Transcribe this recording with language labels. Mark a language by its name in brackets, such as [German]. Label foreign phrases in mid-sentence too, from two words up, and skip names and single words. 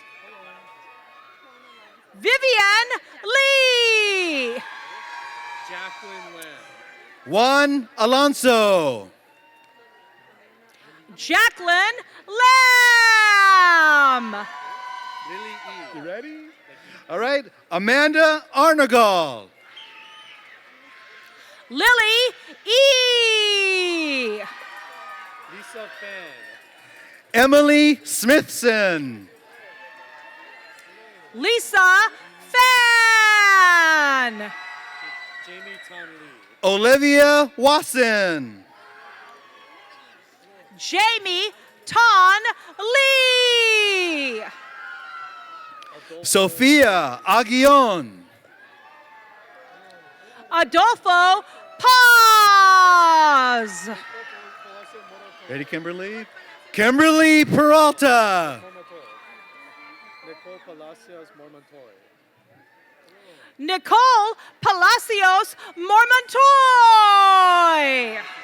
[English] Vivian Lee. Jacqueline Lamb. Juan Alonso. Jacqueline Lamb. Lily E. You ready? All right. Amanda Arnagal. Lily E. Lisa Fan. Emily Smithson. Lisa Fan. Jamie Ton Lee. Olivia Wasson. Jamie Ton Lee. Sophia Aguillon. Adolfo Paz. Ready, Kimberly? Kimberly Peralta. Nicole Palacios Mormontoy. Nicole Palacios Mormontoy.